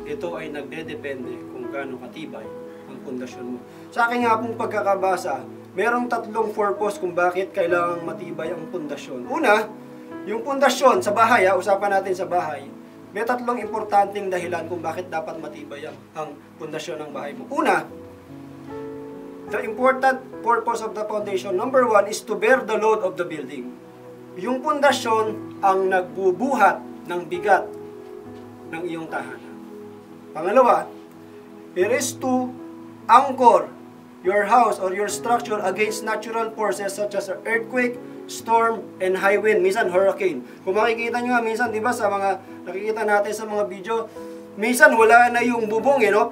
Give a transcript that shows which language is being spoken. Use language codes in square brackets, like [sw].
[tl] Ito ay nagdedepende kung gaano katibay ang pundasyon mo. Sa akin nga pong pagkakabasa, merong 3 purpose kung bakit kailangang matibay ang pundasyon. Una, yung pundasyon sa bahay, usapan natin sa bahay, may 3 importanteng dahilan kung bakit dapat matibay ang pundasyon ng bahay mo. [en] Una, the important purpose of the foundation, number 1, is to bear the load of the building. [tl] yung pundasyon ang nagbubuhat ng bigat ng iyong tahanan. [en] Pangalawa, it is to anchor your house or your structure against natural forces such as earthquake, storm, and high wind, minsan hurricane. [tl] Kung makikita nyo nga, minsan, di ba, sa mga nakikita natin sa mga video, minsan wala na yung bubong, no?